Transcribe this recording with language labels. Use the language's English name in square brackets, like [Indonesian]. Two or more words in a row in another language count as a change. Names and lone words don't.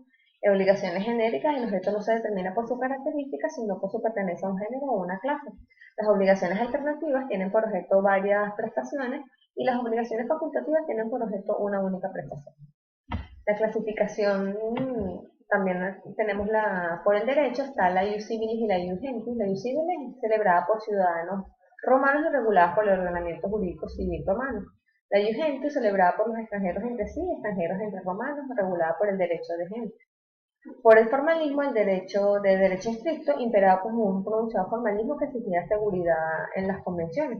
[Spanish] Obligaciones genéricas, el objeto no se determina por sus características, sino por su pertenencia a un género o una clase. Las obligaciones alternativas tienen por objeto varias prestaciones y las obligaciones facultativas tienen por objeto una única prestación. La clasificación, también tenemos por el derecho, está la [Latin] ius civilis [Spanish] y la [Latin] ius gentium. [Spanish] La [Latin] ius civilis [Spanish] es celebrada por ciudadanos romanos y regulada por el ordenamiento jurídico civil romano. La [Latin] ius gentium, [Spanish] celebrada por los extranjeros entre sí, extranjeros entre romanos, regulada por el derecho de gente. Por el formalismo, el derecho de derecho estricto imperaba como un pronunciado formalismo que exigía seguridad en las convenciones.